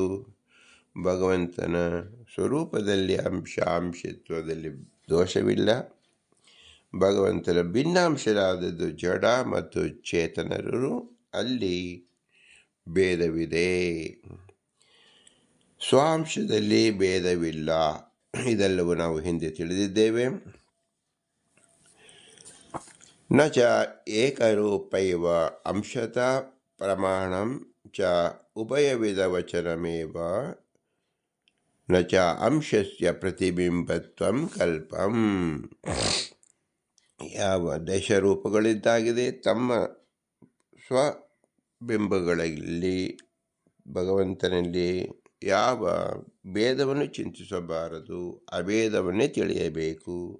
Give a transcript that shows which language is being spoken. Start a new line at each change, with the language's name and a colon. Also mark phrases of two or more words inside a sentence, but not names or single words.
Kannada: ಭಗವಂತನ ಸ್ವರೂಪದಲ್ಲಿ ಅಂಶತ್ವದಲ್ಲಿ ದೋಷವಿಲ್ಲ. ಭಗವಂತನ ಭಿನ್ನಾಂಶರಾದದ್ದು ಜಡ ಮತ್ತು ಚೇತನರು, ಅಲ್ಲಿ ಭೇದವಿದೆ. ಸ್ವಾಂಶದಲ್ಲಿ ಭೇದವಿಲ್ಲ. ಇದೆಲ್ಲವೂ ನಾವು ಹಿಂದೆ ತಿಳಿದಿದ್ದೇವೆ.
Sanskrit: ನ ಚ ಏಕರೂಪೈವ ಅಂಶತ ಪ್ರಮಾಣಂ ಚ ಉಭಯವಿಧ ವಚನಮೇವ ನ ಚ ಅಂಶಸ್ಯ ಪ್ರತಿಬಿಂಬತ್ವಂ ಕಲ್ಪಂ.
Kannada: ಯಾವ ದಶರೂಪಗಳಿದ್ದಾಗಿದೆ, ತಮ್ಮ ಸ್ವಬಿಂಬಗಳಲ್ಲಿ ಭಗವಂತನಲ್ಲಿ ಯಾವ ಭೇದವನ್ನು ಚಿಂತಿಸಬಾರದು, ಅಭೇದವನ್ನೇ ತಿಳಿಯಬೇಕು.